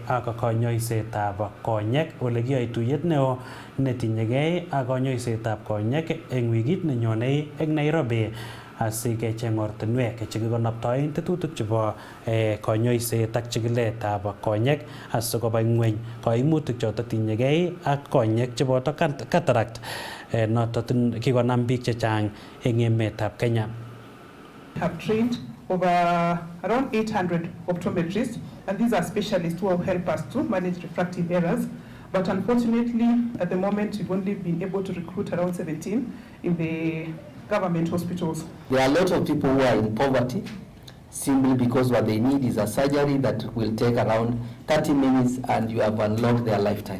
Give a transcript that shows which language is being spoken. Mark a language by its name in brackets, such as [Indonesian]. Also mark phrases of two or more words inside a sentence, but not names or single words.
[Kalenjin] ak konyoisetab konyek ole kiyoe tuyet neo netinyegei ak konyoisetab konyek eng wikit nenyone eng Nairobi asikecheng ortinwek chekikonoptoen tetutik chebo konyoiset ak chikiletab konyek asikoba ng'weny koimutik choto tinyegei ak konyek cheboto cataract noto kikonam biik chechang eng emetab Kenya. [English] Have trained over around 800 optometrists, and these are specialists who have helped us to manage refractive errors. But unfortunately, at the moment, we've only been able to recruit around 17 in the government hospitals. There are a lot of people who are in poverty simply because what they need is a surgery that will take around 30 minutes and you have unlocked their lifetime.